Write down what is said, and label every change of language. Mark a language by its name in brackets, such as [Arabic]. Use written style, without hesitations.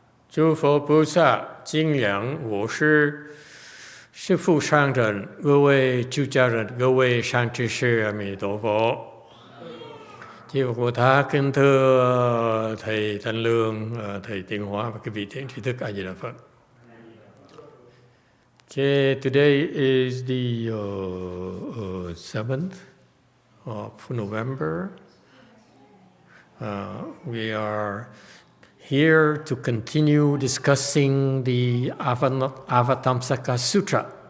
[Chinese] 诸佛菩萨、金良我师、师父上人、各位出家人、各位善知识，阿弥陀佛。 [Vietnamese] Chư Phật Thác kính thưa thầy Thanh Lương, thầy Tiến Hóa và các vị thiện tri thức A Di Đà Phật. [English] Okay, today is the 7th of November. We are here to continue discussing the Avatamsaka Sutra.